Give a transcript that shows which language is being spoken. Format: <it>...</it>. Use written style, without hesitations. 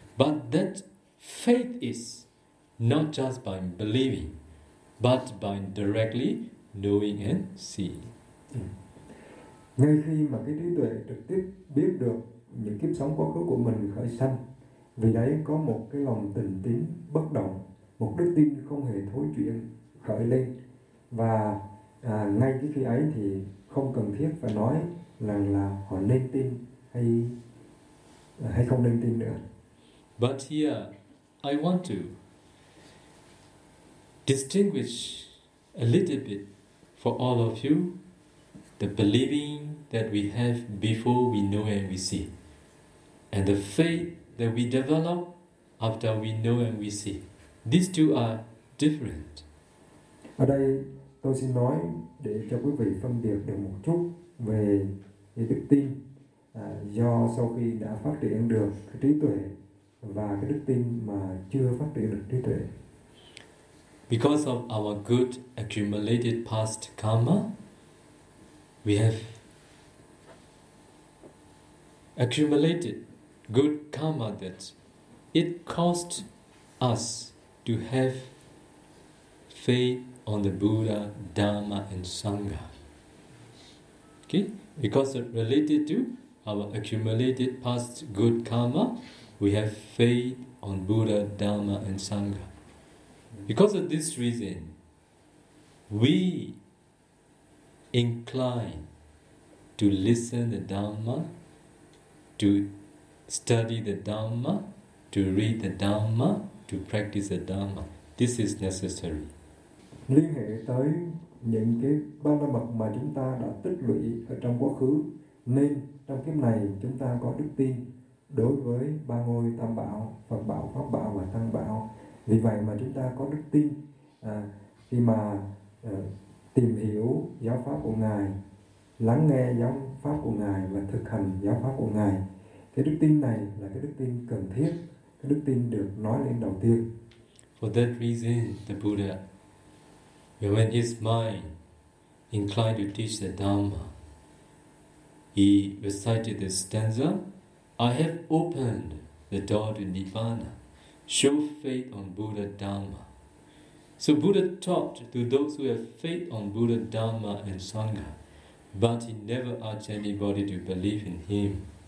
<en>But that faith is not just by believing, but by directly knowing and seeing.</en> <vi>Ngay khi mà cái trí tuệ trực tiếp biết được những kiếp sống quá khứ của mình khởi sanh, vì đấy có một cái lòng tình tín bất động, một đức tin không hề thối chuyển khởi lên. Và ngay cái khi ấy thì không cần thiết phải nói rằng là họ nên tin hay không nên tin nữa.</vi> <en>But here, I want to distinguish a little bit for all of you the believing that we have before we know and we see, and the faith that we develop after we know and we see. These two are different.</en> <vi>Ở đây tôi xin nói để cho quý vị phân biệt được một chút về đức tin do sau khi đã phát triển được cái trí tuệ và cái đức tin mà chưa phát triển được trí tuệ.</vi> <en>Because of our good accumulated past karma, we have accumulated good karma that it caused us to have faith on the Buddha, Dharma, and Sangha. Okay? Because it related to our accumulated past good karma, we have faith on Buddha, Dharma, and Sangha. Because of this reason, we incline to listen the Dharma, to study the Dharma, to read the Dharma, to practice the Dharma. This is necessary.</en> <vi>Liên hệ tới những cái ba la mật mà chúng ta đã tích lũy ở trong quá khứ, nên trong kiếp này chúng ta có đức tin đối với ba ngôi Tam Bảo, Phật Bảo, Pháp Bảo và Tăng Bảo. Vì vậy mà chúng ta có đức tin khi mà tìm hiểu giáo pháp của Ngài, lắng nghe giáo pháp của Ngài và thực hành giáo pháp của Ngài. Cái đức tin này là cái đức tin cần thiết, cái đức tin được nói lên đầu tiên.</vi> <en>For that reason, the Buddha, when his mind inclined to teach the Dharma, he recited this stanza, I have opened the door to Nirvana. Show faith on Buddha Dharma. So Buddha taught to those who have faith on Buddha Dharma and Sangha, but he never urged anybody to believe in him.</en>